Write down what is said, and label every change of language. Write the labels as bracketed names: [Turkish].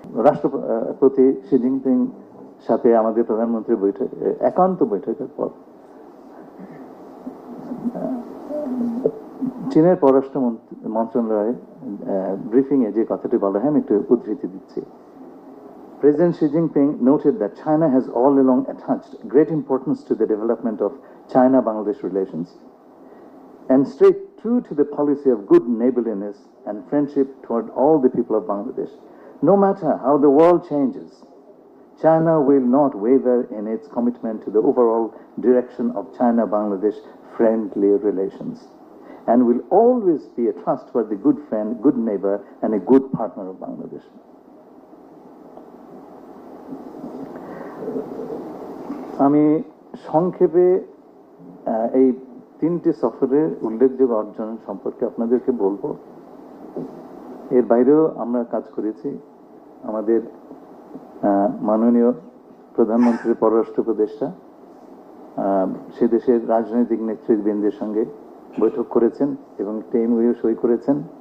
[Bangla] রাষ্ট্রপতি Xi Jinping সাথে আমাদের প্রধানমন্ত্রীর একান্ত বৈঠকের পর চীনের পররাষ্ট্র মন্ত্রণালয়ে ব্রিফিং এ যে কথাটি বলা হয় আমি একটু উদ্ধৃতি দিচ্ছি। [English] President Xi Jinping noted that China has all along attached great importance to the development of China-Bangladesh relations and stayed true to the policy of good neighborliness and friendship toward all the people of Bangladesh. No matter how the world changes, China will not waver in its commitment to the overall direction of China-Bangladesh friendly relations and will always be a trustworthy good friend, good neighbor and a good partner of Bangladesh. [Bangla] আমি সংক্ষেপে এই তিনটি সফরের উল্লেখযোগ্য অর্জন সম্পর্কে আপনাদেরকে বলবো। এর বাইরেও আমরা কাজ করেছি। আমাদের মাননীয় প্রধানমন্ত্রীর পররাষ্ট্র উপদেষ্টা সে দেশের রাজনৈতিক নেতৃবৃন্দের সঙ্গে বৈঠক করেছেন এবং টেমওয়ে সই করেছেন।